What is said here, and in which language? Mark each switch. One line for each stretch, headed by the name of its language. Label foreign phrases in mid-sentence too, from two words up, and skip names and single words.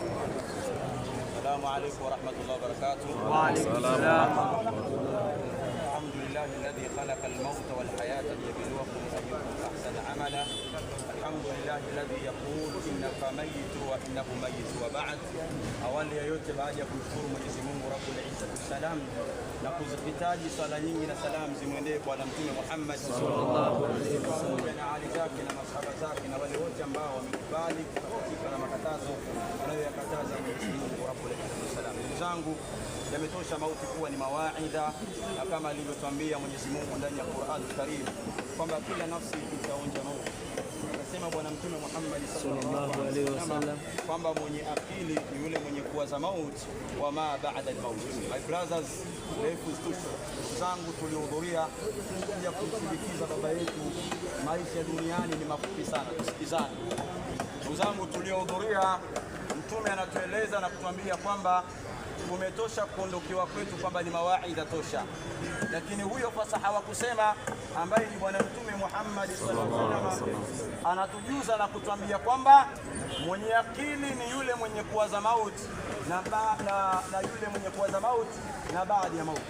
Arabic: السلام عليكم ورحمة الله وبركاته. وعليكم السلام. الحمد لله الذي خلق الموت والحياة ليبلوكم أيكم أحسن عملا. الحمد لله الذي يقول إنك ميت وإنه ميت وبعد.
Swahili: Awali ya yote baada ya kumshukuru Mwenyezi Mungu
Arabic: رب العزة والسلام
Swahili: na kuzihitaji swala nyingi na salamu zimwendee Bwana Mtume Muhammad
Arabic: صلى الله عليه وسلم
Swahili: na ali zake na masahaba zake na wale wote ambao wamekubali kutoka na makatazo anayoyakataza Mwenyezi Mungu
Arabic: رب العزة والسلام.
Swahili: Ndugu zangu, yametosha mauti kuwa ni mawaidha, na kama alivyotuambia Mwenyezi Mungu ndani ya Qur'an Karim kwamba kila nafsi itaonja mauti. Anasema Bwana Mtume Muhammad
Arabic: صلى الله عليه وسلم
Swahili: kwamba mwenye akili ni yule mwenye kuwaza mauti
Arabic: وما بعد الموت.
English: My brothers, life is too short.
Swahili: Zangu tulihudhuria kuja kumsindikiza baba yetu, maisha duniani ni mafupi sana, tusikizane. Ndugu zangu, tulihudhuria, Mtume anatueleza na kutuambia kwamba tumetosha kuondokewa kwetu, kwamba ni mawaidha tosha. Lakini huyo fasaha wa kusema ambaye ni Bwana Mtume Muhammad
Arabic: صلى الله عليه وسلم
Swahili: anatujuza na kutuambia kwamba mwenye akili ni yule mwenye kuwaza mauti na yule mwenye kuwaza mauti na baada ya mauti.